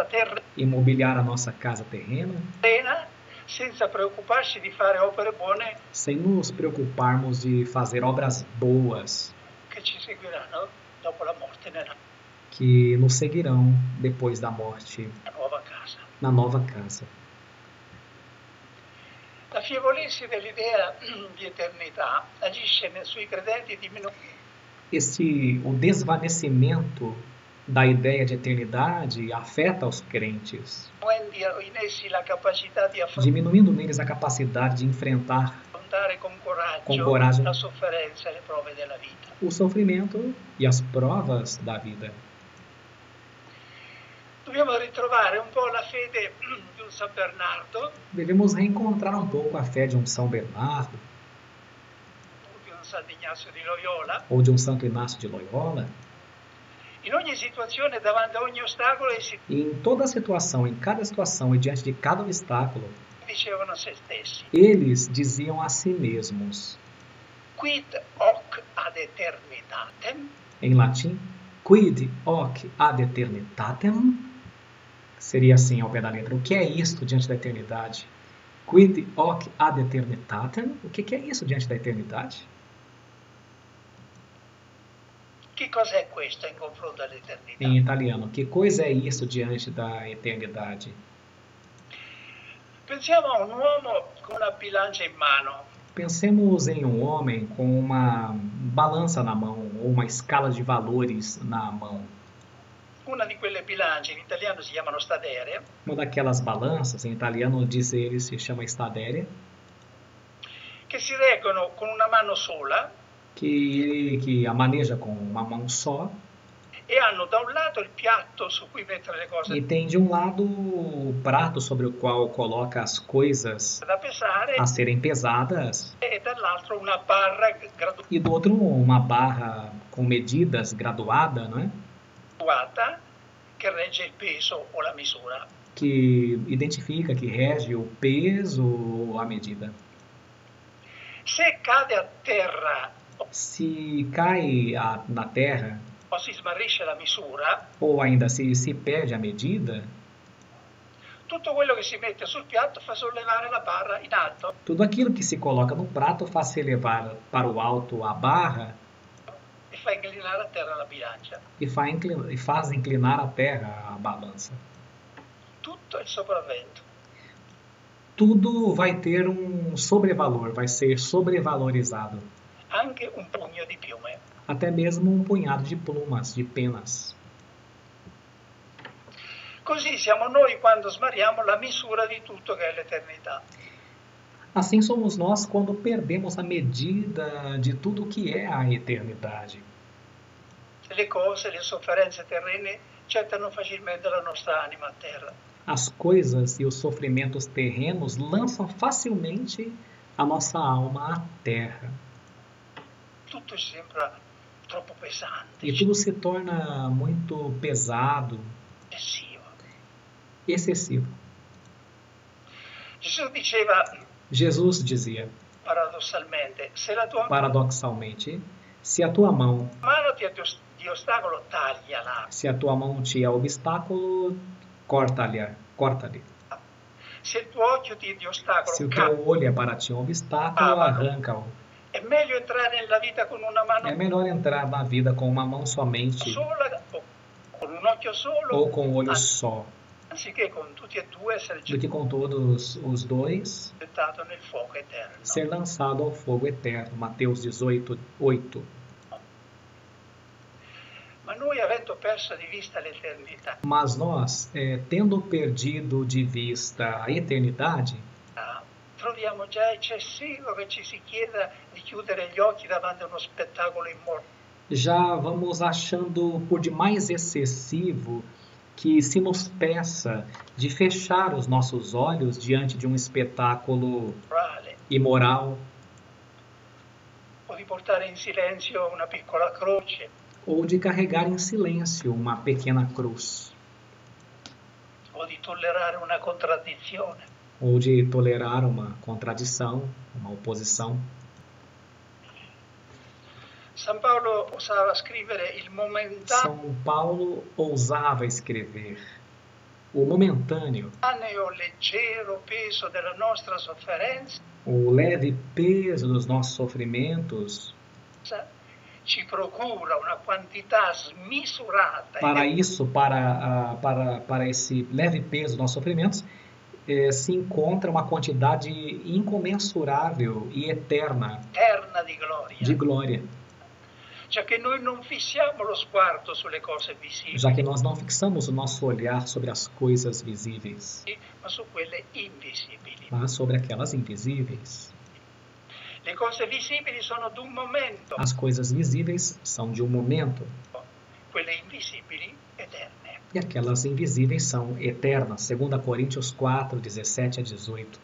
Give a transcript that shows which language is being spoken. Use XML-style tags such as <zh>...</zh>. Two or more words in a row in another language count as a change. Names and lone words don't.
<pt>em mobiliar a nossa casa terrena,</pt> <it>terrena senza preoccuparci di fare opere buone</it> <pt>sem nos preocuparmos de fazer obras boas</pt> <it>che ci seguiranno dopo la morte nella</it> <pt>que nos seguirão depois da morte</pt> <it>nuova casa.</it> <pt>na nova casa.</pt> <it>L'affievolirsi dell'idea di eternità agisce sui credenti diminuendo</it> <pt>O desvanecimento da ideia de eternidade afeta os crentes,</pt> <it>diminuendo in essi la capacità di</it> <pt>diminuindo neles a capacidade de enfrentar</pt> <it>affrontare con</it> <pt>com</pt> <it>coraggio</it> <pt>coragem</pt> <it>la sofferenza e le prove della vita.</it> <pt>o sofrimento e as provas da vida.</pt> <it>Dobbiamo ritrovare un po' la fede di un San Bernardo,</it> <pt>Devemos reencontrar um pouco a fé de um São Bernardo</pt> <it>o di un San Ignazio di Loyola.</it> <pt>ou de um Santo Inácio de Loyola.</pt> <it>In ogni situazione, davanti a ogni ostacolo, essi</it> <pt>E em toda situação, em cada situação e diante de cada obstáculo,</pt> <it>dicevano a se stessi:</it> <pt>eles diziam a si mesmos,</pt> <la>quid hoc ad eternitatem,</la> <pt>em latim,</pt> <la>quid hoc ad eternitatem,</la> <pt>seria assim ao pé da letra, o que é isto diante da eternidade?</pt> <la>Quid hoc ad eternitatem,</la> <pt>o que é isso diante da eternidade?</pt> <it>che cos'è questo in confronto all'eternità?</it> <pt>Em italiano, que coisa é isso diante da eternidade?</pt> <it>Pensiamo a un uomo con una bilancia in mano.</it> <pt>Pensemos em um homem com uma balança na mão ou uma escala de valores na mão.</pt> <it>Una di quelle bilance in italiano si chiamano stadere,</it> <pt>Uma daquelas balanças, em italiano diz ele, se chama stadere,</pt> <it>che si reggono con una mano sola</it> <pt>que a maneja com uma mão só</pt> <it>e hanno da un lato il piatto su cui mettere le cose</it> <pt>e tem de um lado o prato sobre o qual coloca as coisas</pt> <it>da pesare</it> <pt>a serem pesadas</pt> <it>e dall'altro una barra</it> <pt>e do outro uma barra com medidas graduada, não é?</pt> <it>graduata che regge il peso o la misura.</it> <pt>Que identifica, que rege o peso ou a medida.</pt> <it>Se cade a terra</it> <pt>Se cai na terra,</pt> <it>o si smarrisce la misura,</it> <pt>ou ainda se perde a medida,</pt> <it>tutto quello che si mette sul piatto fa sollevare la barra in alto</it> <pt>tudo aquilo que se coloca no prato faz se elevar para o alto a barra</pt> <it>e fa inclinare a terra la bilancia.</it> <pt>e faz inclinar a terra a balança.</pt> <it>Tutto il sopravvento.</it> <pt>Tudo vai ter um sobrevalor, vai ser sobrevalorizado.</pt> <it>Anche un pugno di piume.</it> <pt>Até mesmo um punhado de plumas, de penas.</pt> <it>Così siamo noi quando smariamo la misura di tutto che è l'eternità.</it> <pt>Assim somos nós quando perdemos a medida de tudo que é a eternidade.</pt> <it>Le cose, le sofferenze terrene gettano facilmente la nostra anima a terra.</it> <pt>As coisas e os sofrimentos terrenos lançam facilmente a nossa alma à terra.</pt> <it>Tutto ci sembra troppo pesante,</it> <pt>E tudo se torna muito pesado,</pt> <it>eccessivo.</it> <pt>excessivo.</pt> <it>Gesù diceva</it> <pt>Jesus dizia,</pt> <it>paradossalmente, se la tua</it> <pt>paradoxalmente, se a tua mão</pt> <it>mano ti è di ostacolo, tagliala.</it> <pt>Se a tua mão te é obstáculo, corta-lhe.</pt> <it>Se il tuo occhio ti è di ostacolo,</it> <pt>Se o teu olho é para ti um obstáculo, arranca-o.</pt> <it>È meglio entrare nella vita con una mano</it> <pt>É melhor entrar na vida com uma mão somente</pt> <it>sola o con un occhio solo,</it> <pt>ou com um olho só,</pt> <it>anziché con tutti e due essere</it> <pt>do que com todos os dois</pt> <it>gettato nel fuoco eterno.</it> <pt>ser lançado ao fogo eterno. Mateus 18:8.</pt> <it>Ma noi, avendo perso di vista l'eternità,</it> <pt>Mas nós, tendo perdido de vista a eternidade,</pt> <it>troviamo già eccessivo che ci si chieda di chiudere gli occhi davanti a uno spettacolo immortale.</it> <pt>já vamos achando por demais excessivo que se nos peça de fechar os nossos olhos diante de um espetáculo imoral</pt> <it>O di portare in silenzio una piccola croce,</it> <pt>ou de carregar em silêncio uma pequena cruz,</pt> <it>o di tollerare una contraddizione.</it> <pt>ou de tolerar uma contradição, uma oposição.</pt> <it>San Paolo osava scrivere il momentaneo</it> <pt>São Paulo ousava escrever o momentâneo,</pt> <it>leggero peso della nostra sofferenza</it> <pt>o leve peso dos nossos sofrimentos.</pt> <it>ci procura una quantità smisurata</it> <pt>Para isso, para esse leve peso dos nossos sofrimentos, se encontra uma quantidade incomensurável e eterna</pt> <it>eterna di gloria.</it> <pt>de glória.</pt> <it>già che noi non fissiamo lo sguardo sulle cose visibili,</it> <pt>já que nós não fixamos o nosso olhar sobre as coisas visíveis,</pt> <it>ma su quelle invisibili.</it> <pt>mas sobre aquelas invisíveis.</pt> <it>Le cose visibili sono d'un momento,</it> <pt>As coisas visíveis são de um momento,</pt> <it>quelle invisibili eterne.</it> <pt>e aquelas invisíveis são eternas. 2 Coríntios 4, 17 a 18.</pt>